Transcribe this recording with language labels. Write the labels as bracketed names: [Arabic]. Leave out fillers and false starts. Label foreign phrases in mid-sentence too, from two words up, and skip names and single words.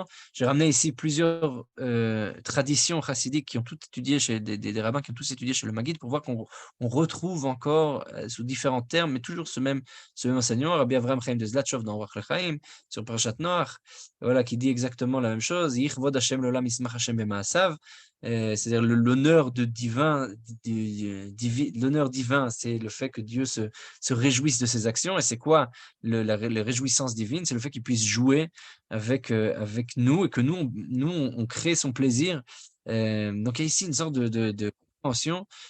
[French] J'ai ramené ici plusieurs traditions chassidiques qui ont toutes étudié chez des rabbins qui ont tous étudié chez le Maguide pour voir qu'on retrouve encore sous différents termes, mais toujours ce même enseignement. Rabbi Avraham Chaim de Zlatchov dans Orach Lechaim, sur Parashat Noach, voilà, qui dit exactement la même chose. [Hebrew] יהי כבוד ה' לעולם ישמח ה' במעשיו. [French] C'est-à-dire l'honneur divin, l'honneur divin, c'est le fait que Dieu se réjouisse de ses actions. Et c'est quoi la réjouissance divine? C'est le fait qu'il puisse jouer avec nous et que on crée son plaisir. Donc il y a ici une sorte de compréhension.